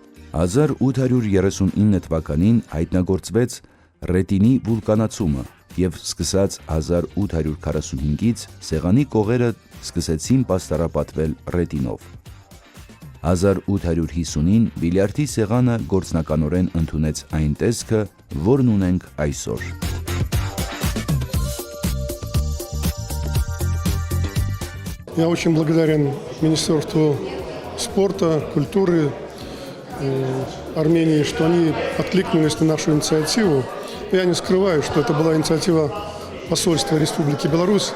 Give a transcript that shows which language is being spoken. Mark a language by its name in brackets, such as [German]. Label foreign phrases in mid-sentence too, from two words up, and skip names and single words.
[Armenian] 1839 թվականին հայտնագործվեց ռետինի վուլկանացումը և սկսած 1845-ից սեղանի կողերը սկսեցին պաստառապատվել ռետինով։ 1850-ին բիլիարդի սեղանը գործնականորեն ընդունեց այն տեսքը, որն ունենք այսօր։ [Russian] Я очень благодарен Министерству спорта, культуры Армении, что они откликнулись на нашу инициативу. Я не скрываю, что это была инициатива посольства Республики Беларусь.